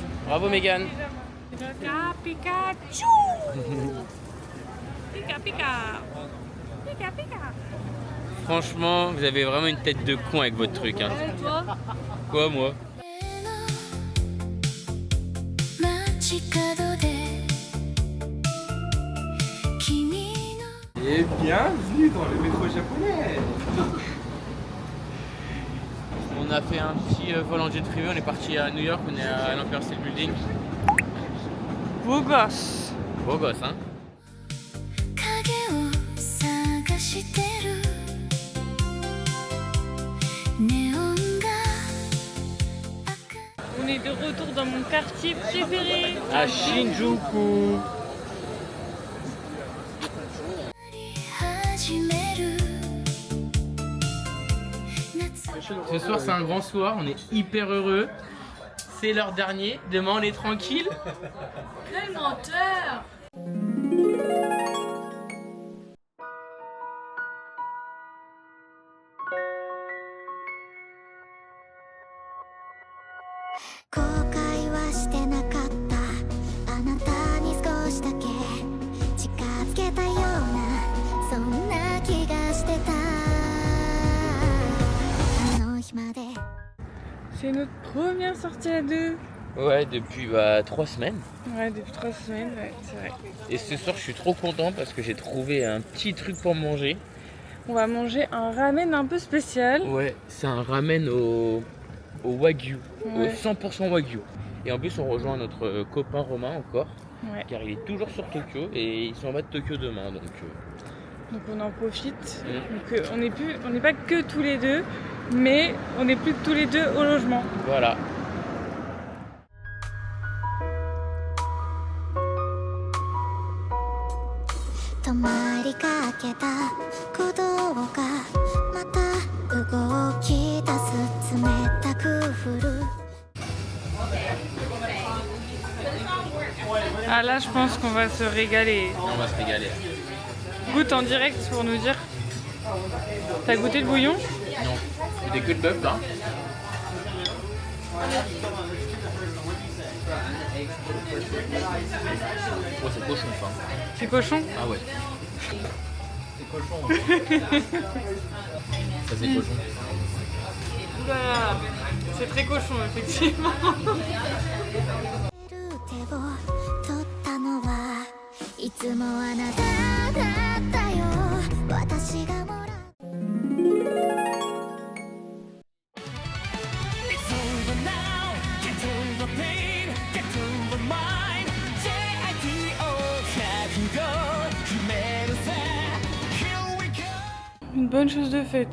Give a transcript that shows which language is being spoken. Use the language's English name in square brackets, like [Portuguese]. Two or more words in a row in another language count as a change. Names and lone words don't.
[French] Bravo Megan. Pika Pikachu. Pika Pika. Pika Pika. Franchement, vous avez vraiment une tête de con avec votre truc. Hein. Et toi? Quoi moi? [Japanese] 街角で君の [French] Et bienvenue dans le métro japonais. On a fait un petit vol en jet privé, on est parti à New York, on est à l'Empire State Building. Beau gosse. Beau gosse, hein. [Japanese] 影を探してるネオンが [French] On est de retour dans mon quartier préféré. À Shinjuku. [Japanese] 始める [French] Ce soir c'est un grand soir, on est hyper heureux. C'est l'heure dernier, demain on est tranquille. Quel menteur. [Japanese] 「後悔はしてなかった」「あなたに少しだけ近づけたようなそんな気がしてた」「あの日まで」 [French] C'est notre première sortie à deux. Ouais, depuis 3 semaines. Ouais, depuis 3 semaines, ouais, c'est vrai. Et ce soir je suis trop content parce que j'ai trouvé un petit truc pour manger. On va manger un ramen un peu spécial. Ouais, c'est un ramen au wagyu, Ouais. au 100% wagyu. Et en plus on rejoint notre copain Romain encore, Ouais. car il est toujours sur Tokyo et il s'en va de Tokyo demain. Donc on en profite. Mm. Donc on n'est pas que tous les deux, mais on est plus que tous les deux au logement. Voilà. [Japanese] 止まりかけた鼓動がまた動き出す冷たく降る [French] Ah là, je pense qu'on va se régaler. On va se régaler. Goûte en direct pour nous dire. T'as goûté le bouillon? Non, c'est des queues de bœuf là. Oh, c'est cochon ça. C'est cochon? Ah ouais. C'est cochon. Ça c'est cochon. Oula, c'est très cochon effectivement. [Japanese] 手を取ったのはいつもあなただったよ私がもらう [French] Une bonne chose de faite.